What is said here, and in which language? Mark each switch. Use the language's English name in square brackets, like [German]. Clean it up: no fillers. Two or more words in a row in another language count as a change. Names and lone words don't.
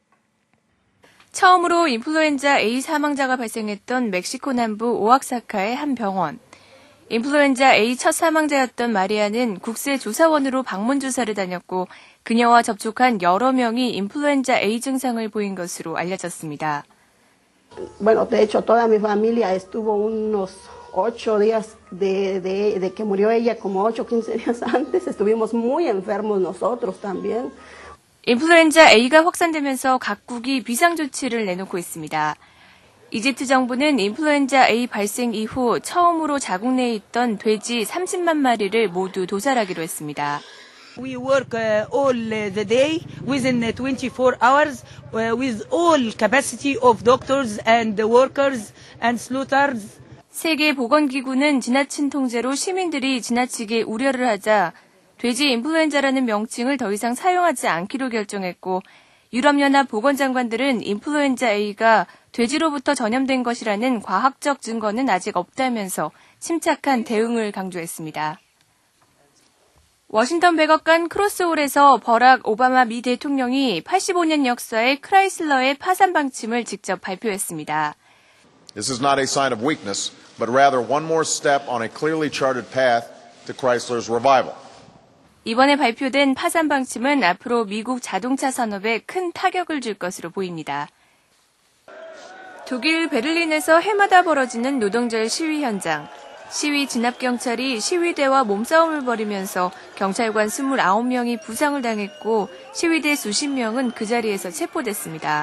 [Korean] 처음으로 인플루엔자 A 사망자가 발생했던 멕시코 남부 오아사카의 한 병원. 인플루엔자 A 첫 사망자였던 마리아는 국세조사원으로 방문 조사를 다녔고 그녀와 접촉한 여러 명이 인플루엔자 A 증상을 보인 것으로 알려졌습니다. [Spanish] Bueno, de hecho, toda mi familia estuvo unos 8 días de que murió ella, como 8 o 15 días antes. Estuvimos muy enfermos nosotros también. [Korean] 인플루엔자 A가 확산되면서 각국이 비상조치를 내놓고 있습니다. 이집트 정부는 인플루엔자 A 발생 이후 처음으로 자국 내에 있던 돼지 30만 마리를 모두 도살하기로 했습니다. [English] We work all the day within 24 hours with all capacity of doctors and workers and slaughters. [Korean] 세계보건기구는 지나친 통제로 시민들이 지나치게 우려를 하자 돼지 인플루엔자라는 명칭을 더 이상 사용하지 않기로 결정했고 유럽연합 보건장관들은 인플루엔자 A가 돼지로부터 전염된 것이라는 과학적 증거는 아직 없다면서 침착한 대응을 강조했습니다. 워싱턴 백악관 크로스홀에서 버락 오바마 미 대통령이 85년 역사의 크라이슬러의 파산 방침을 직접 발표했습니다. [English] This is not a sign of weakness, but rather one more step on a clearly charted path to Chrysler's revival. [Korean] 이번에 발표된 파산 방침은 앞으로 미국 자동차 산업에 큰 타격을 줄 것으로 보입니다. 독일 베를린에서 해마다 벌어지는 노동절 시위 현장. 시위 진압경찰이 시위대와 몸싸움을 벌이면서 경찰관 29명이 부상을 당했고 시위대 수십 명은 그 자리에서 체포됐습니다.